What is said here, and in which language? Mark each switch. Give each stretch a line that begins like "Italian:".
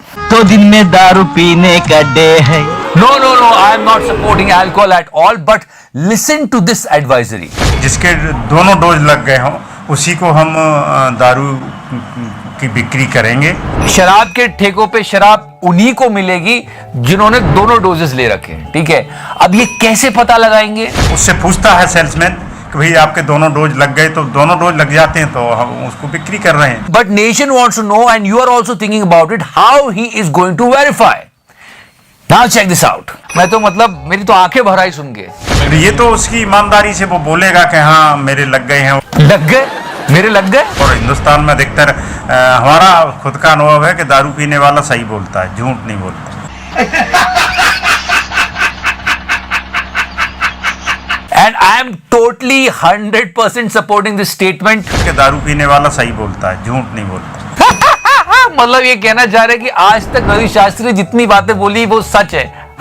Hindi: तो दिन में दारू पीने का डे है।
English: No, I am not supporting alcohol at all. But listen to this advisory.
Hindi: जिसके दोनों डोज लग गए हों उसी को हम दारू की बिक्री करेंगे। शराब के ठेकों पे शराब उन्हीं को मिलेगी जिन्होंने दोनों डोजेस ले रखे हैं, ठीक है। अब ये कैसे पता लगाएंगे? उससे पूछता है सेल्समैन कि भाई आपके दोनों डोज लग गए, तो दोनों डोज लग जाते हैं तो हम उसको बिक्री कर रहे हैं।
English: But nation wants to know and you are also thinking about it how he is going to verify. Now check this out.
Hindi: मैं तो मतलब मेरी तो आंखें भर आई सुन के। ये तो उसकी ईमानदारी से वो बोलेगा कि हाँ मेरे लग गए हैं। लग गए? मेरे लग गए? और हिंदुस्तान में अधिकतर हमारा खुद का अनुभव है कि दारू पीने वाला सही बोलता है, झूठ नहीं बोलता।
English: And I am totally 100% supporting this statement.
Hindi: कि दारू पीने वाला सही बोलता है, झूठ नहीं बोलता। मतलब ये कहना चाह रहे कि आज तक रवि शास्त्री जितनी बातें बोली वो सच है।